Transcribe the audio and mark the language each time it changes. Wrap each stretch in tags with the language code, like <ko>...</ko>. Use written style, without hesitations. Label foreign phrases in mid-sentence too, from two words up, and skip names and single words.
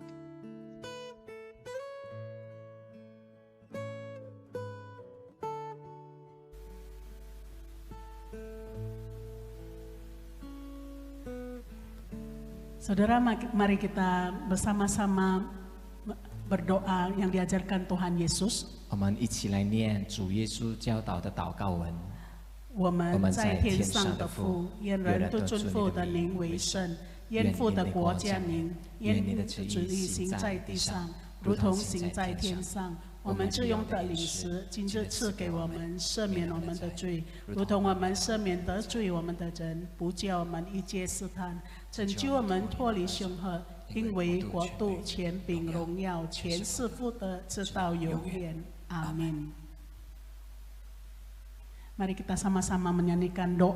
<id>Saudara, mari kita bersama-sama berdoa yang diajarkan Tuhan Yesus.</id> <zh>我们一起来念主耶稣教导的祷告文。我们在天上的父，愿人都尊父的名为圣，愿父的国降临，愿你的旨意行在地上，如同行在天上。我们自用的领食，今日赐给我们，赦免我们的罪，如同我们赦免得罪我们的人，不叫我们一介试探，拯救我们脱离凶恶。因为国度、权柄、荣耀，全是父的，直到永远。阿 min.</zh> <id>Mari kita sama-sama menyanyikan doa.</id>